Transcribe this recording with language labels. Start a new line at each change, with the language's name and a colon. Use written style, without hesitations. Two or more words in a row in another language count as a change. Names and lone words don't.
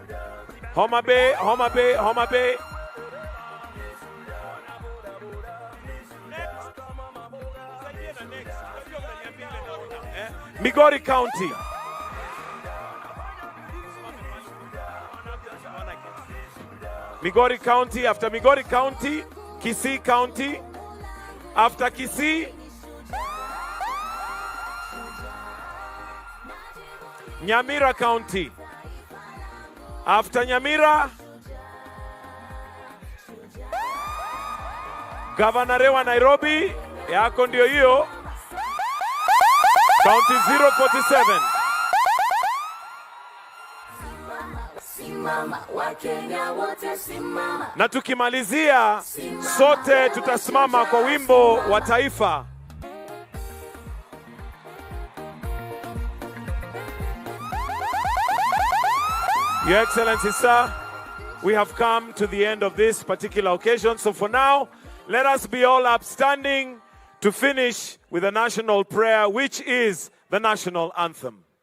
English: Migori County. Migori County. After Migori County, Kisii County. After Kisii, Nyamira County. After Nyamira,
Swahili: Governor wa Nairobi, yako ndio hiyo.
English: County 047.
Swahili: Na tukimalizia, sote tutasimama kwa wimbo wa taifa.
English: Your Excellency, sir, we have come to the end of this particular occasion. So for now, let us be all upstanding to finish with a national prayer, which is the national anthem.